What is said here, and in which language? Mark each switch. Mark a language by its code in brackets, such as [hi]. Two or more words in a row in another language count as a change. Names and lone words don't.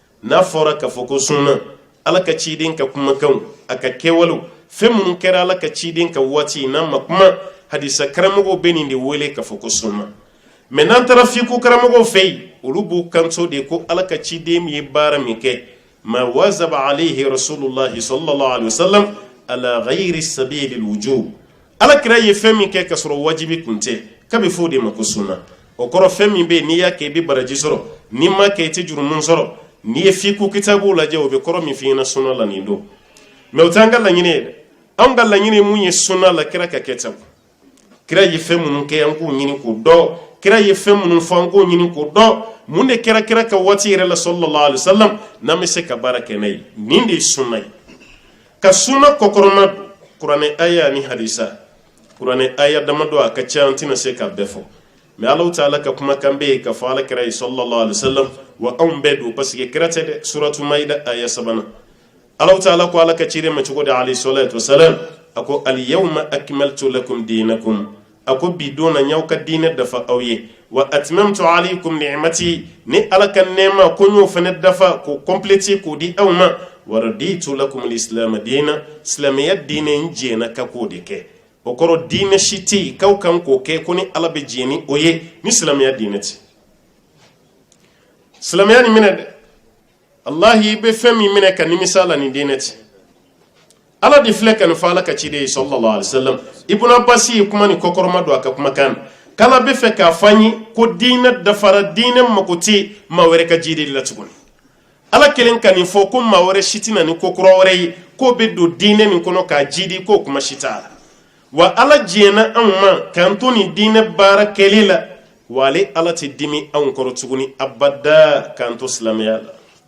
[bm] n'a fɔra k'a fɔ ko sunna ala ka ciden ka kumakanw a ka kɛwalew fɛn minnu kɛra ala ka ciden ka waati n'a ma kuma hadisa karamɔgɔw bɛ nin de wele k'a fɔ ko sunna mais n'an taara fiku karamɔgɔw fɛ yen olu b'u kanto de ko ala ka ciden min ye baara min kɛ [ar] ما واظب عليه رسول الله صلى الله عليه وسلم على غير سبيل الوجوب [bm] ala kira ye fɛn min kɛ ka sɔrɔ wajibi kun tɛ k'a bɛ fɔ de ma ko sunna o kɔrɔ fɛn min bɛ n'i y'a kɛ i bɛ baraji sɔrɔ n'i ma kɛ i tɛ jurumun sɔrɔ n'i ye fiku kitabu lajɛ o bɛ kɔrɔ min f'i ɲɛna sunna la nin don mais o t'an ka laɲini ye dɛ anw ka laɲini mun ye sunna la kira ka kɛ tan kira ye fɛn minnu kɛ an k'u ɲini k'u dɔn kira ye fɛn minnu fɔ an k'o ɲini k'o dɔn mun de kɛra kira ka waati yɛrɛ la [ar] صلى الله عليه وسلم [bm] n'an bɛ se ka baara kɛ n'a ye nin de ye sunna ye ka sunna kɔkɔrɔma don kuranɛ aya ni hadisa kuranɛ aya damadɔ a ka ca an tɛna se k'a bɛɛ fɔ mais [ar] الله تعالى [bm] ka kumakan bɛ yen ka fɔ alakira ye sallallahu [ar] عليه وسلم [bm] wa anw bɛɛ don [fr] parce que [bm] kira tɛ dɛ suratu maida aya 3 [ar] الله تعالى [bm] ko ala ka ciden ma cogo di [ar] عليه الصلاة والسلام [bm] a ko [ar] اليوم أكملت لكم دينكم [bm] a ko bi don na y'aw ka diinɛ dafa aw ye [ar] وأتممت عليكم نعمتي [bm] ni ala ka nɛɛma ko n y'o fana dafa k'o compléter k'o di aw ma [ar] ورضيت لكم الإسلام دينا [bm] silamɛya diinɛ n jɛna ka k'o de kɛ o kɔrɔ diinɛ si tɛ yen k'aw kan k'o kɛ ko ni ala bɛ jɛ ni o ye ni silamɛya diinɛ tɛ silamɛya nin minɛ dɛ Allahi i bɛ fɛn min minɛ ka nimisa la nin diinɛ tɛ ala de filɛ ka nin fɔ ala ka ciden ye [ar] صلى الله عليه وسلم [bm] Ibn Abbas ye kuma ni kɔkɔrɔma don a ka kumakan kala bɛ fɛ k'a fɔ an ye ko diinɛ dafara diinɛ mako tɛ maa wɛrɛ ka jiden la tuguni ala kelen ka nin fɔ ko maa wɛrɛ si tɛna ni ko kura wɛrɛ ye k'o bɛ don diinɛ nin kɔnɔ k'a jidi k'o kuma si t'a la wa ala jɛna anw ma k'an to nin diinɛ baara kɛli la wa ale ala tɛ dimi anw kɔrɔ tuguni abada k'an to silamɛya la